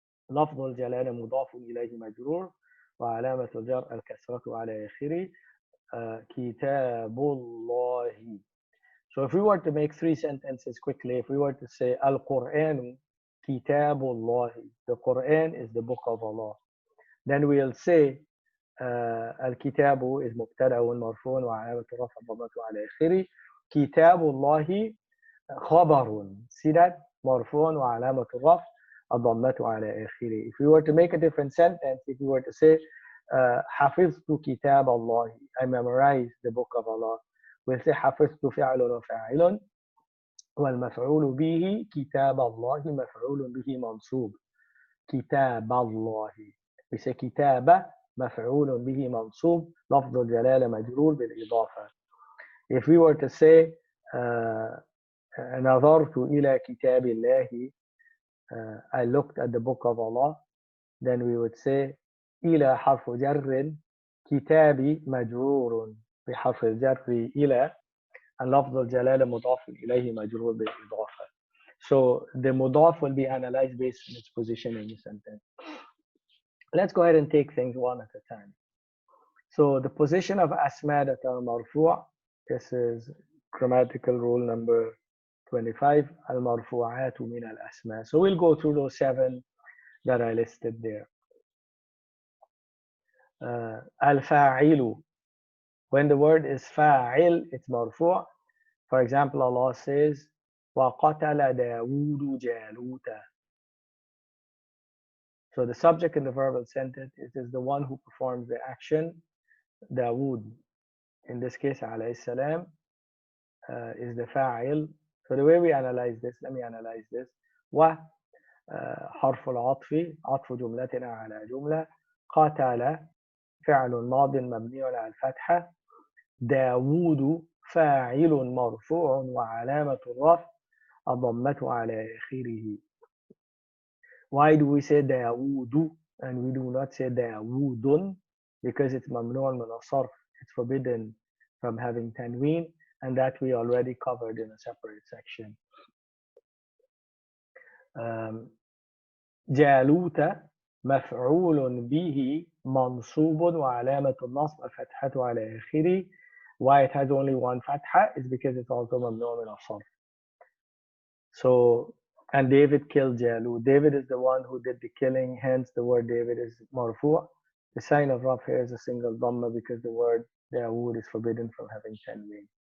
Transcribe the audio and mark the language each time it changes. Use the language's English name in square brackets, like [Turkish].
[Arabic] لفظ الجلالة مضاف إليه مجرور وعلامة الجر الكسرة على آخره. كتاب الله. [English] So if we were to make three sentences quickly, if we were to say [Arabic] Al-Qur'an Kitabullahi, [English] the Quran is the book of Allah, then we'll say Al-Kitabu is [Arabic] مبتدأ مرفوع وعلامة الرفع ضمته على آخره. Kitabullahi خبر. [English] See that? [Arabic] مرفوع وعلامة الرفع الضمة على آخره. [English] If we were to make a different sentence, if we were to say [Arabic] حفظت كتاب الله, [English] I memorized the book of Allah, we'll say [Arabic] حفظت فعل وفاعل والمفعول به كتاب الله مفعول به منصوب. كتاب الله. [English] We say [Arabic] كتاب مفعول به منصوب لفظ الجلالة مجرور بالإضافة. [English] If we were to say [Arabic] نظرت إلى كتاب الله, [English] I looked at the book of Allah, then we would say [Arabic] إلى حرف جر كتابي مجرور بحرف الجر إلى [English] and [Arabic] لفظ الجلالة مضاف إليه مجرور بالإضافة. [English] So the mudaf will be analyzed based on its position in the sentence. Let's go ahead and take things one at a time. So the position of asma that are marfu', this is grammatical rule number 25, [Arabic] al-marfu'atu min al-asma. [English] So we'll go through those 7 that I listed there. Al-fa'ilu. When the word is fa'il, it's marfu'. For example, Allah says, [Arabic] وَقَتَلَ دَاوُودُ جَالُوتَ. [English] So the subject in the verbal sentence, it is the one who performs the action. Dawood, in this case, alayhi salam, is the fa'il. So the way we analyze this, let me analyze this. [Arabic] و حرف العطف عطف جملتنا على جملة. قاتل فعل ماض مبني على الفتحة. داوود فاعل مرفوع وعلامة الرفع الضمة على آخره. [English] Why do we say داوود and we do not say داوود? Because it's ممنوع من الصرف. It's forbidden from having tanween, and that we already covered in a separate section. [Arabic] جالوت مفعول به منصوب وعلامة النصب الفتحة على آخره. [English] Why it has only one fatha is because it's also ممنوع من الصرف. So, and David killed Jalut. David is the one who did the killing, hence the word David is marfu'. The sign of Raf here is a single dhamma because the word Dawood is forbidden from having tanween.